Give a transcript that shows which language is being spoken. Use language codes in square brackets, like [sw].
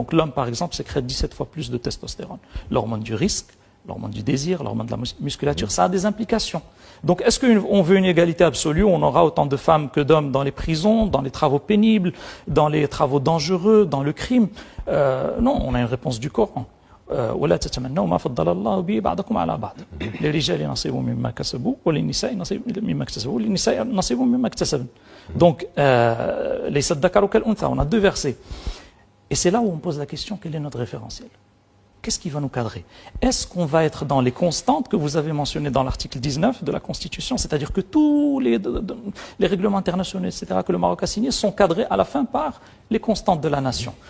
[fr] Donc l'homme, par exemple, sécrète 17 fois plus de testostérone. L'hormone du risque, l'hormone du désir, l'hormone de la musculature, ça a des implications. Donc est-ce qu'on veut une égalité absolue où on aura autant de femmes que d'hommes dans les prisons, dans les travaux pénibles, dans les travaux dangereux, dans le crime? Non, on a une réponse du Coran. [ar] ولا تتمنوا ما فضل الله به بعضكم على بعض للرجال نصيب مما كسبوا وللنساء نصيب مما اكتسبوا وللنساء نصيب مما اكتسبن. [fr] Donc [ar] ليس الذكر كالأنثى, [fr] on a deux versets. Et c'est là où on pose la question, quel est notre référentiel? Qu'est-ce qui va nous cadrer? Est-ce qu'on va être dans les constantes que vous avez mentionnées dans l'article 19 de la Constitution, c'est-à-dire que tous les règlements internationaux, etc., que le Maroc a signés sont cadrés à la fin par les constantes de la nation?